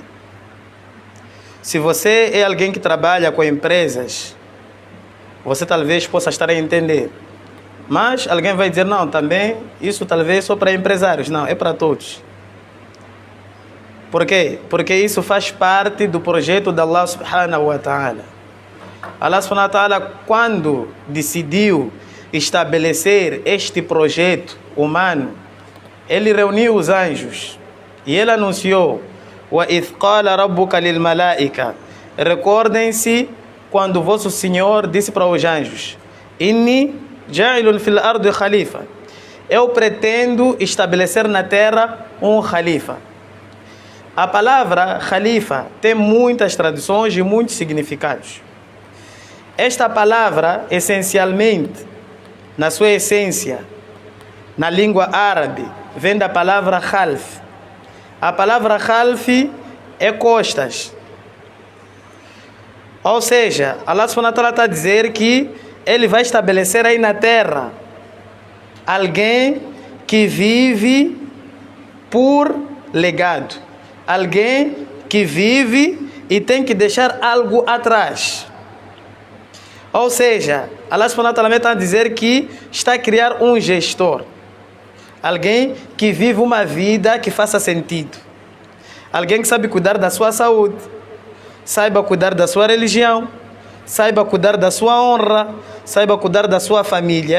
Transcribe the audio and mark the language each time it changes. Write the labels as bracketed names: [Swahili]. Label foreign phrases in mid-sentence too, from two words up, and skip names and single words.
[Portuguese] Se você é alguém que trabalha com empresas, você talvez possa estar a entender. Mas alguém vai dizer, não, também isso talvez só para empresários. Não, é para todos. Por quê? Porque isso faz parte do projeto de [Arabic] الله سبحانه وتعالى. الله سبحانه وتعالى, [Portuguese] quando decidiu estabelecer este projeto humano, ele reuniu os anjos e ele anunciou [Arabic] وَإِذْ قَالَ رَبُّكَ لِلْمَلَائِكَ. [Portuguese] Recordem-se quando vosso Senhor disse para os anjos [Arabic] إِنِّي جَعِلٌ فِي الْأَرْضِ خَلِيفَةً. [Portuguese] Eu pretendo estabelecer na terra um khalifa. A palavra khalifa tem muitas traduções e muitos significados. Esta palavra, essencialmente, na sua essência, na língua árabe, vem da palavra khalf. A palavra khalf é costas. Ou seja, [Arabic] الله سبحانه وتعالى [Portuguese] está a dizer que Ele vai estabelecer aí na terra alguém que vive por legado. Alguém que vive e tem que deixar algo atrás. Ou seja, [Arabic] الله سبحانه وتعالى [Portuguese] está a dizer que está a criar um gestor. Alguém que vive uma vida que faça sentido. Alguém que sabe cuidar da sua saúde. Saiba cuidar da sua religião. Saiba cuidar da sua honra. Saiba cuidar da sua família.